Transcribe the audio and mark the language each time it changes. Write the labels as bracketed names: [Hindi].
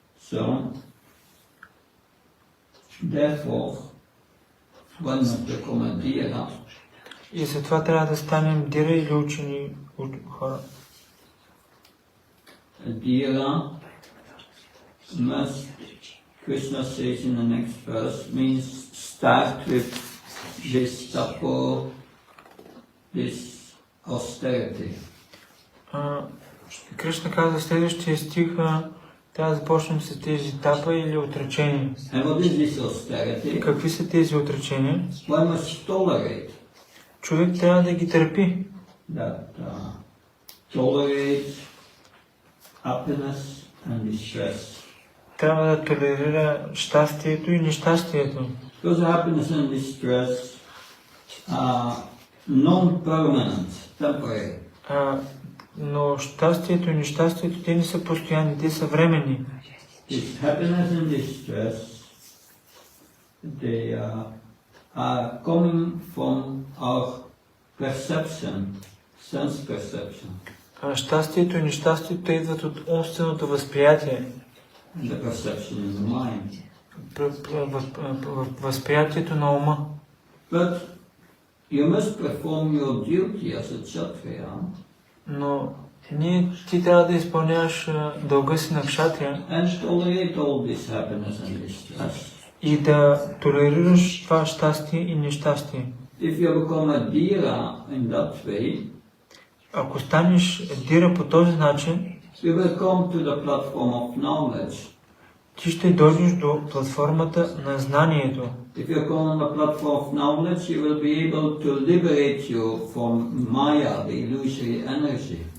[English] So, therefore, one must become a dira. [Bulgarian] И затова трябва да станем дира или учени хора. [English] A dira must, Krishna says in the next verse, means start with this tapo, this austerity. [Bulgarian] Кришна каза следващия стих, трябва да започнем с тези тапа или отречения. [English] And what is this austerity? [Bulgarian] Какви са тези отречения? [English] One must tolerate. [Bulgarian] Човек трябва да ги търпи. [English] That tolerate happiness and distress. [Bulgarian] Трябва да толерира щастието и нещастието. [English] Because happiness and distress are non-permanent, temporary. [Bulgarian] Но щастието и нещастието, те не са постоянни, те са временни. [English] This happiness and distress, they are coming from our perception, sense perception. [Bulgarian] Щастието и нещастието идват от умственото възприятие. [English] The perception in the mind. [Bulgarian] Възприятието на ума. [English] But you must perform your duty as a kshatriya. [Bulgarian] Но ти трябва да изпълняваш дълга си на кшатрия [English] And tolerate all this happiness and distress. [Bulgarian] И да толерираш това щастие и нещастие. [English] If you become a dira in that way, [Bulgarian] ако станеш дира по този начин, [English] you will come to the platform of knowledge. [Bulgarian] Ти ще дойдеш до платформата на знанието. [English] If you come on the platform of knowledge, you will be able to liberate you from Maya, the illusory energy.